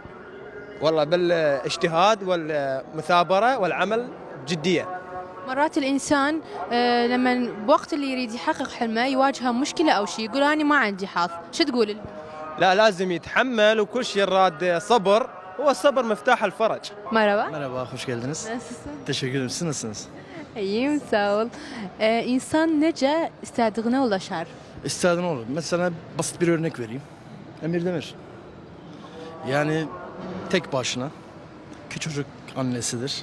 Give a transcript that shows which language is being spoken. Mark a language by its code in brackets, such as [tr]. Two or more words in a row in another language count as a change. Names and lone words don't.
[ar] والله بالاجتهاد والمثابرة والعمل بجدية. مرات الانسان لما بوقت اللي يريد يحقق حلمه يواجهه مشكلة او شيء يقول انا ما عندي حظ، شو تقول لهم؟ لا، لازم يتحمل وكل شيء راد صبر، هو الصبر مفتاح الفرج. [tr] Merhaba. Hoş geldiniz. Nasılsın? Teşekkür ederim. Siz nasılsınız? İyiyim, sağ ol. İnsan nece istediğine ulaşır? İstediğin olur. Mesela basit bir örnek vereyim. Emir Demir. Yani tek başına küçücük annesidir.